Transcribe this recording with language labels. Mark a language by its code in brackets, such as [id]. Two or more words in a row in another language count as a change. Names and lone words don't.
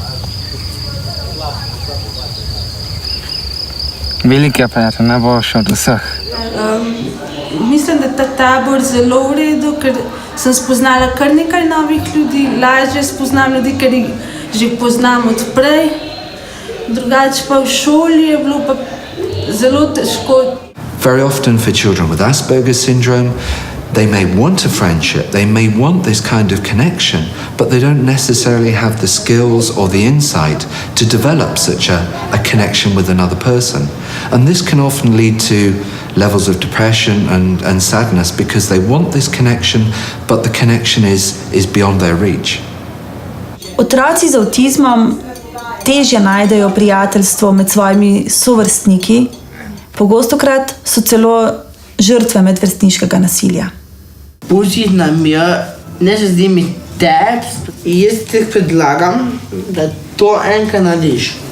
[sl] Veliki prijatelj, najboljši od vseh. Mislim, da je ta tabor zelo v redu, ker sem spoznala kar nekaj novih ljudi, lažje spoznam ljudi, ker jih že poznam od prej. Drugače pa v šoli je bilo pa zelo težko. [en] Very often for children with Asperger's syndrome, They may want a friendship, they may want this kind of connection, but they don't necessarily have the skills or the insight to develop such a connection with another person. And this can often lead to levels of depression and sadness because they want this connection, but the connection is beyond their reach. [sl] Otroci z avtizmom težje najdejo prijateljstvo med svojimi sovrstniki, pogostokrat so celo žrtve medvrstniškega nasilja. Pusti nam je, ne se zdi mi tep, jaz ti predlagam, da to enkrat narediš.